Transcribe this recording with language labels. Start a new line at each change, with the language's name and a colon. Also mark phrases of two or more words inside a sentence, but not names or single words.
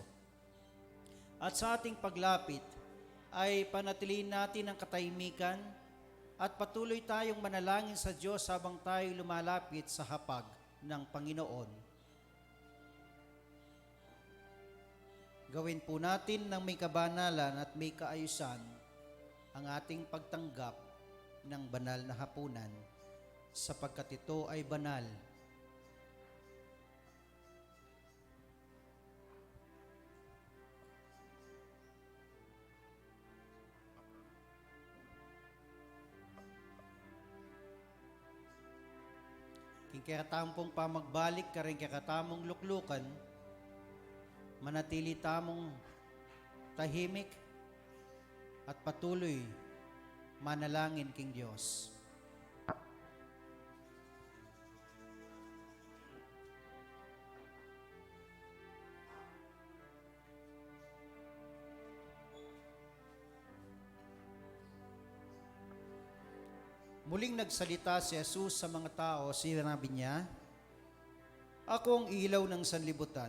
Filipino: At sa ating paglapit ay panatilihin natin ang katahimikan at patuloy tayong manalangin sa Diyos habang tayo lumalapit sa hapag ng Panginoon. Gawin po natin ng may kabanalan at may kaayusan ang ating pagtanggap ng banal na hapunan sapagkat ito ay banal.
Pampanga: King kakatamong pamagbalik ka rin kakatamong luklukan, manatili tamong tahimik at patuloy manalangin king Diyos.
Filipino: Muling nagsalita si Jesus sa mga tao, sinabi niya, ako ang ilaw ng sanlibutan.